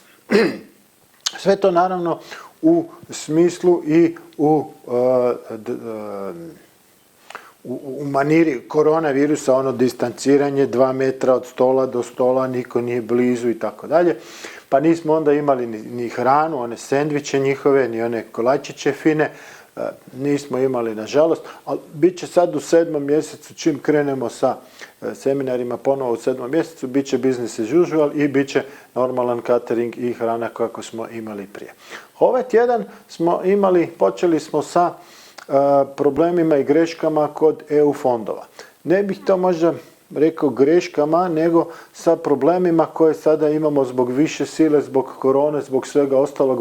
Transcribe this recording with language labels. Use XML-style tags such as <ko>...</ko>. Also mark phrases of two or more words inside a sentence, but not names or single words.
<hr>Sve to naravno u smislu i u maniri koronavirusa, ono distanciranje 2 metra od stola do stola, niko nije blizu i tako dalje. Pa nismo onda imali ni hranu, one sendviče njihove, ni one kolačiće fine, nismo imali nažalost, ali bit će sad u 7. mjesecu, čim krenemo sa seminarima ponovo u 7. mjesecu, bit će</hr> <en>business as usual</en> <hr>i bit će normalan catering i hrana kako smo imali prije. Ovaj tjedan počeli smo sa problemima i greškama kod EU fondova. Ne bih to možda rekao greškama, nego sa problemima koje sada imamo zbog više sile, zbog korone, zbog svega ostalog.</hr>